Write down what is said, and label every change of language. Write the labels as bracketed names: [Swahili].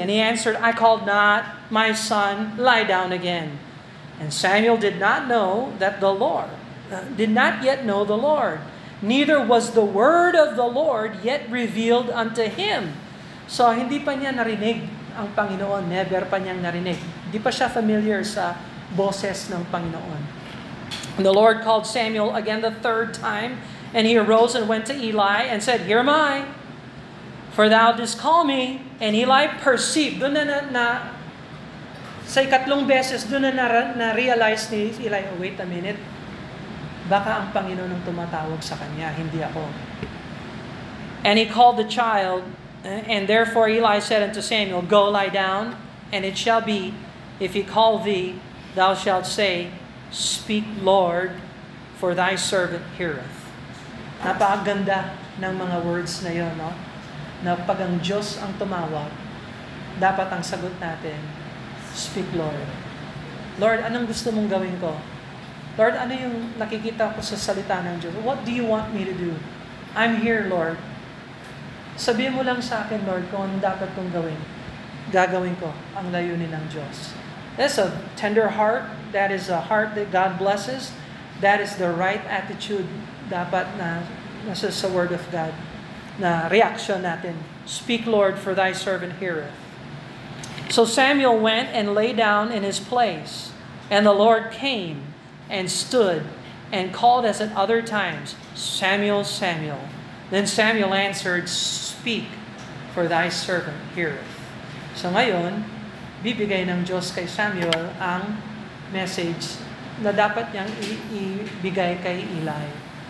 [English] And he answered, I called not, my son, lie down again. And Samuel did not know that the Lord, did not yet know the Lord. Neither was the word of the Lord yet revealed unto him. [Filipino] So, hindi pa niya narinig ang Panginoon. Never pa niyang narinig. Hindi pa siya familiar sa boses ng Panginoon. [English] And the Lord called Samuel again the third time, and he arose and went to Eli and said, Here am I, for thou didst call me. And Eli perceived, [Filipino] doon na sa ikatlong beses, doon na-realize ni Eli, [English] oh, wait a minute, [Filipino] baka ang Panginoon ang tumatawag sa kanya, hindi ako. [English] And he called the child, and therefore Eli said unto Samuel, Go lie down, and it shall be, if he call thee, thou shalt say, Speak, Lord, for thy servant heareth. [Filipino] Napakaganda ng mga words na yun, no? Na pag ang Diyos ang tumawag, dapat ang sagot natin, [English] Speak, Lord. [Filipino] Lord, anong gusto mong gawin ko? Lord, ano yung nakikita ko sa salita ng Diyos? [English] What do you want me to do? I'm here, Lord. [Filipino] Sabihin mo lang sa akin, Lord, kung ano dapat kong gawin. Gagawin ko ang layunin ng Diyos. [English] That's a tender heart. That is a heart that God blesses. That is the right attitude [Filipino] dapat na nasa sa [English] Word of God. [Filipino] Na reaction natin. [English] Speak, Lord, for thy servant heareth. So Samuel went and lay down in his place. And the Lord came and stood and called as at other times, Samuel, Samuel. Then Samuel answered, Speak, for thy servant heareth. [Filipino] So ngayon, bibigay ng Diyos kay Samuel ang message na dapat niyang ibigay kay Eli.